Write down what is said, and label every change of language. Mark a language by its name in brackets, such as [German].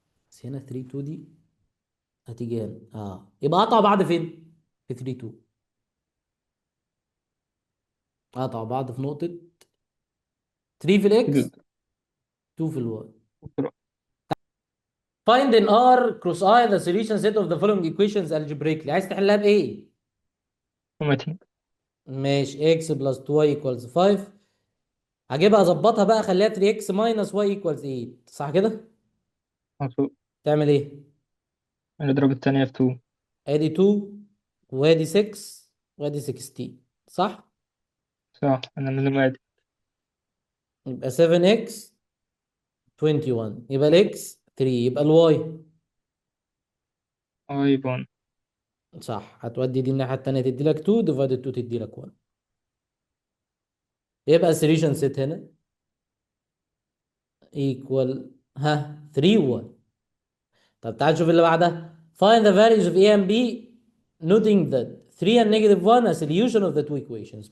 [Arabic] بس هنا 3 2 دي هتيجي هنا يبقى قطعوا بعض فين؟ في 3 2. قطعوا بعض في نقطة 3 في الاكس، 2 في الواي. [English] Find in R cross I the solution set of the following equations algebraically. [Arabic] عايز تحلها بإيه؟ اوميتنج. [English] ماشي. x plus 2y equals 5. [Arabic] هجيبها اظبطها بقى، اخليها [English] 3x minus y equals 8، [Arabic] صح كده؟ مظبوط. تعمل ايه؟ نضرب التانية في 2. ادي 2 وادي 6 وادي 16، صح؟ صح، أنا لازم أعد. يبقى 7x 21، يبقى الاكس 3، يبقى الواي واي 1. صح. هتودي دي الناحية التانية تدي لك [English] 2 divided 2 [Arabic] تدي لك 1. يبقى السوليوشن سيت هنا equal 3 1. طب تعال نشوف اللي بعدها. [English] Find the values of A and B noting that 3 and negative 1 a solution of the two equations.